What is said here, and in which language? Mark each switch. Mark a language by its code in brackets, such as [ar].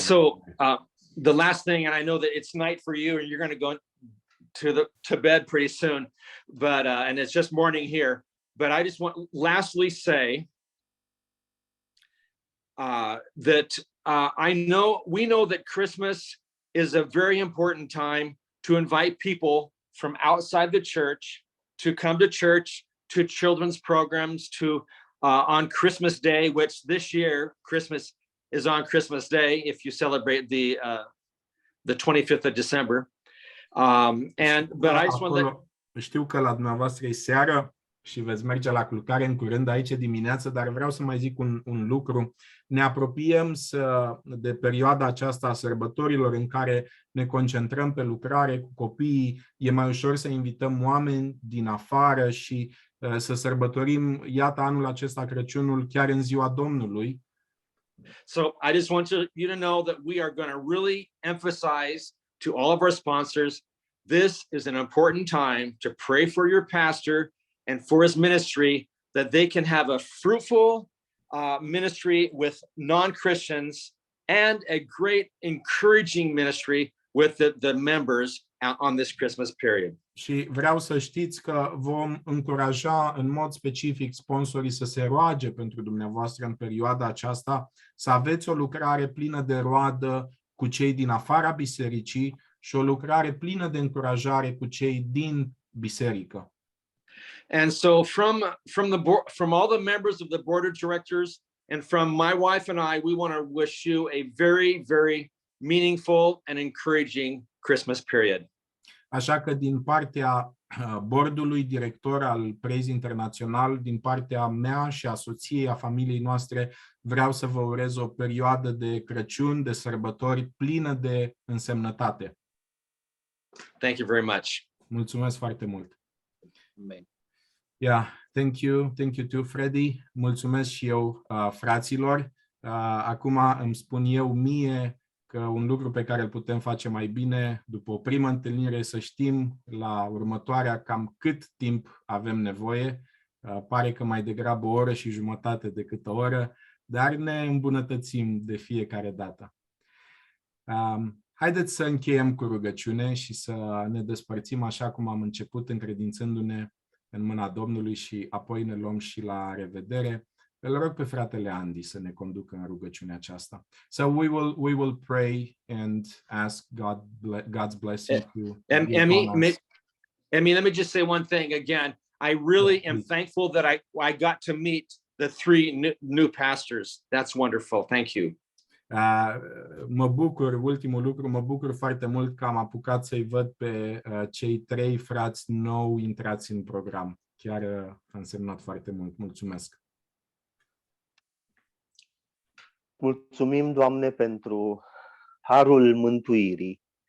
[en] So the last thing, and I know that it's night for you and you're going to go to bed pretty soon, but and it's just morning here, but I just want lastly say that we know that Christmas is a very important time to invite people from outside the church to come to church, to children's programs, to on Christmas Day, which this year Christmas is on Christmas Day if you celebrate the 25th of December. But I just want to [ro] știu că la dumneavoastră e seară și veți merge la culcare în curând aici dimineață, dar vreau să mai zic un lucru. Ne apropiem de perioada aceasta a sărbătorilor în care ne concentrăm pe lucrare cu copiii. E mai ușor să invităm oameni din afară și să sărbătorim, iată, anul acesta Crăciunul chiar în ziua Domnului. [en] So I just want you to know that we are going to really emphasize to all of our sponsors, this is an important time to pray for your pastor and for his ministry, that they can have a fruitful ministry with non-Christians and a great encouraging ministry with the members on this Christmas period. [ro] Și vreau să știți că vom încuraja în mod specific sponsorii să se roage pentru dumneavoastră în perioada aceasta, să aveți o lucrare plină de roadă cu cei din afara bisericii și o lucrare plină de încurajare cu cei din biserică. [en] And so from all the members of the board of directors and from my wife and I, we want to wish you a very, very meaningful and encouraging Christmas period. [ro] Așa că din partea bordului director al Praise Internațional, din partea mea și a soției, a familiei noastre, vreau să vă urez o perioadă de Crăciun, de sărbători plină de însemnătate. [en] Thank you very much. [ro] Mulțumesc foarte mult. Amen. [en] Yeah, thank you too, Freddy. [ro] Mulțumesc și eu, fraților. Acum îmi spun eu mie că un lucru pe care îl putem face mai bine după o primă întâlnire, să știm la următoarea cam cât timp avem nevoie. Pare că mai degrabă o oră și jumătate decât o oră, dar ne îmbunătățim de fiecare dată. Haideți să încheiem cu rugăciune și să ne despărțim așa cum am început, încredințându-ne în mâna Domnului și apoi ne luăm și la revedere. Îl rog pe fratele Andy să ne conducă în rugăciunea aceasta. [en] So we will pray and ask God's blessing to be upon us. Emmy, let me just say one thing again. I really am thankful that I got to meet the 3 new pastors. That's wonderful. Thank you. [ro] Mă bucur, ultimul lucru, mă bucur foarte mult că am apucat să-i văd pe cei 3 frați nou intrați în program. Chiar a însemnat foarte mult. Mulțumesc. Mulțumim, Doamne, pentru harul mântuirii.